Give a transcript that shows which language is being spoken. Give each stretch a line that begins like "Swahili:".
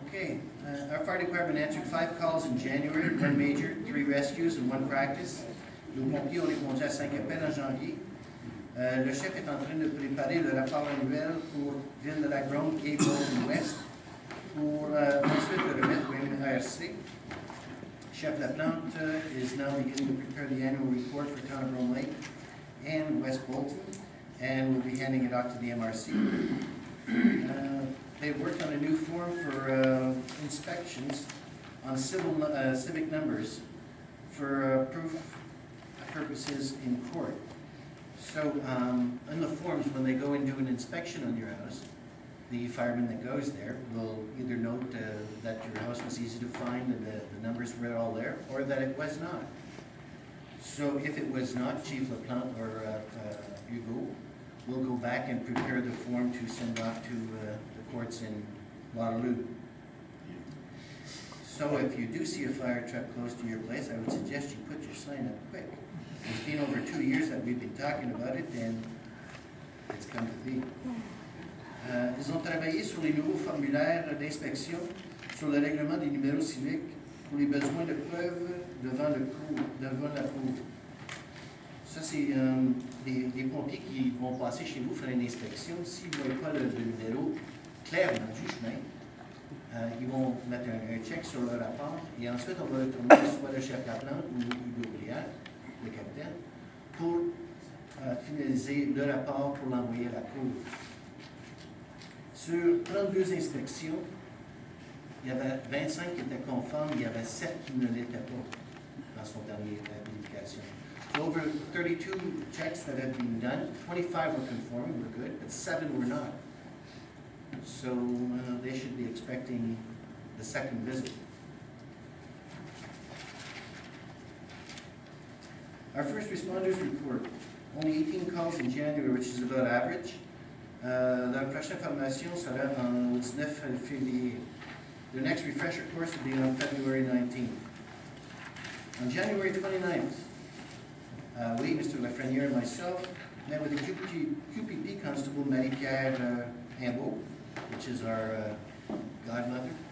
English: Okay, our fire department answered 5 calls in January, 1 major, 3 rescues and 1 practice.
French: Nos pompiers ont répondu à 5 appels en janvier. Le chef est en train de préparer le rapport annuel pour Ville de la Grande, Gable et Ouest pour ensuite le remettre au MRC.
English: Chef Laplante is now beginning to prepare the annual report for Town of Rome Lake and West Bolton, and we'll be handing it off to the MRC. They've worked on a new form for inspections on civic numbers for proof purposes in court. So in the forms, when they go and do an inspection on your house, the fireman that goes there will either note that your house was easy to find and the numbers were all there, or that it was not. So if it was not, Chief LaPlante or Hugo will go back and prepare the form to send off to the courts in Waterloo. So if you do see a fire truck close to your place, I would suggest you put your sign up quick. It's been over 2 years that we've been talking about it, and it's come to be.
French: Ils ont travaillé sur les nouveaux formulaires d'inspection sur le règlement des numéros civiques pour les besoins de preuves devant la cour. Ça, c'est des pompiers qui vont passer chez vous faire une inspection. S'ils ne voient pas le numéro clairement du chemin, ils vont mettre un check sur le rapport et ensuite on va retourner soit le chef Laplante ou Hugo Brière, le capitaine, pour finaliser le rapport pour l'envoyer à la cour. Sur 32 inspections, il y avait 25 qui étaient conformes, il y avait 7 qui ne l'étaient pas dans son dernier vérification.
English: So over 32 checks that had been done, 25 were conforming, were good, but 7 were not. So they should be expecting the second visit. Our first responders report, only 18 calls in January, which is about average.
French: La prochaine formation sera au 19 février.
English: The next refresher course will be on February 19th. On January 29th, we, Mr. Lafreniere and myself, met with the QPP Constable Marie-Pierre Hambo, which is our godmother.